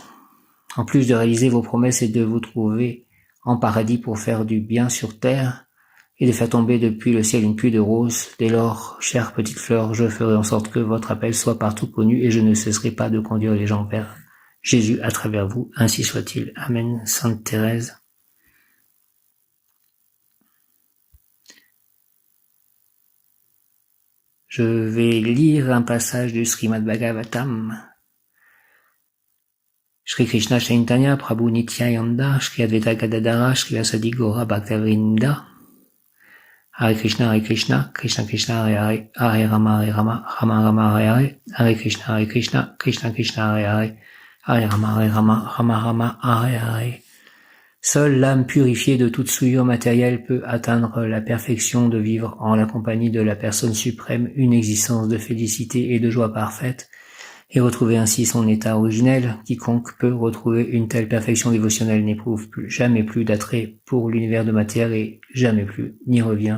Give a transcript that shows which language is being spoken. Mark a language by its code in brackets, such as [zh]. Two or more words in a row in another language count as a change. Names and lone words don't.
[fr] En plus de réaliser vos promesses et de vous trouver en paradis pour faire du bien sur terre et de faire tomber depuis le ciel une pluie de roses, dès lors, chère petite fleur, je ferai en sorte que votre appel soit partout connu et je ne cesserai pas de conduire les gens vers Jésus à travers vous, ainsi soit-il. Amen. Sainte Thérèse. Je vais lire un passage du Srimad Bhagavatam. [sa] श्री कृष्ण चैतन्य प्रभु नित्यानन्द श्री अद्वैत गदाधर श्री वासादि गोर भक्तिविनोद. हरे कृष्ण कृष्ण कृष्ण हरे राम राम राम हरे कृष्ण कृष्ण कृष्ण हरे राम राम राम हरे. [fr] Seule l'âme purifiée de toute souillure matérielle peut atteindre la perfection de vivre en la compagnie de la personne suprême une existence de félicité et de joie parfaite, et retrouver ainsi son état originel. Quiconque peut retrouver une telle perfection dévotionnelle n'éprouve jamais plus d'attrait pour l'univers de matière et jamais plus n'y revient.